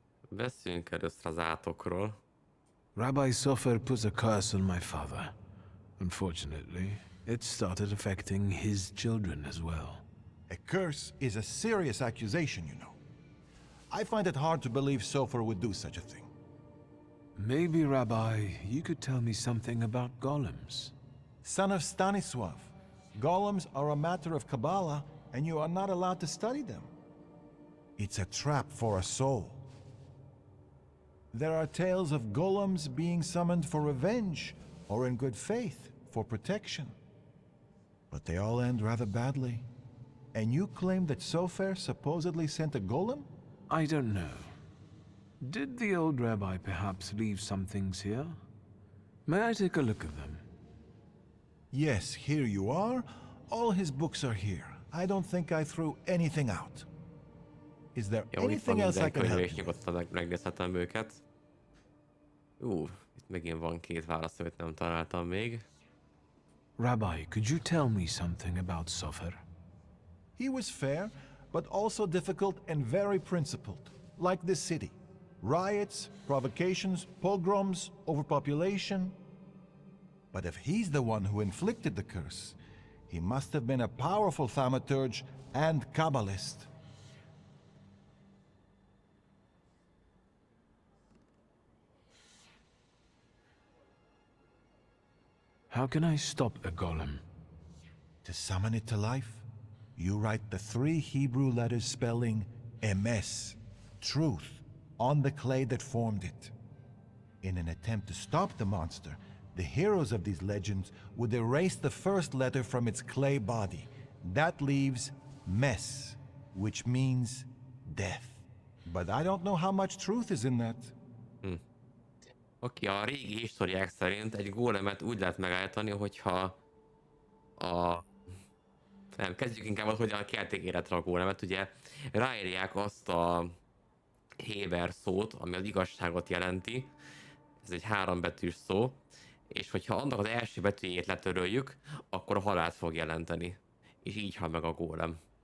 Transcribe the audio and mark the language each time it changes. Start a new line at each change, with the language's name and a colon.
Hungarian: Beszéljünk először az átokról.
English: Rabbi Sofer puts a curse on my father. Unfortunately, it started affecting his children as well. A curse is a serious accusation, you know. I find it hard to believe Sofer would do such a thing. Maybe, Rabbi, you could tell me something about golems. Son of Stanisław, golems are a matter of Kabbalah, and you are not allowed to study them. It's a trap for a soul. There are tales of golems being summoned for revenge, or in good faith, for protection. But they all end rather badly. And you claim that Sofer supposedly sent a golem? I don't know. Did the old rabbi perhaps leave some things here? May I take a look at them? Yes, here you are. All his books are here. I don't think I threw anything out. Is there anything else I can help you with?
Hungarian: Nyugodtan megnézhetem őket. Itt megint van két válasz, amit nem találtam még.
English: Rabbi, could you tell me something about Sofer? He was fair, but also difficult and very principled, like this city. Riots, provocations, pogroms, overpopulation. But if he's the one who inflicted the curse, He must have been a powerful thaumaturge and Kabbalist. How can I stop a golem? To summon it to life, you write the 3 Hebrew letters spelling emes, truth, on the clay that formed it. In an attempt to stop the monster, the heroes of these legends would erase the first letter from its clay body. That leaves mes, which means death. But I don't know how much truth is in that.
Hungarian: Oké, a régi historiák szerint egy gólemet úgy lehet megállítani, hogyha nem, kezdjük inkább az, hogy a kelték életre a gólemet, ugye ráírják azt a héber szót, ami az igazságot jelenti, ez egy 3 betűs szó, és hogyha annak az első betűjét letöröljük, akkor a halált fog jelenteni, és így hal meg a gólem.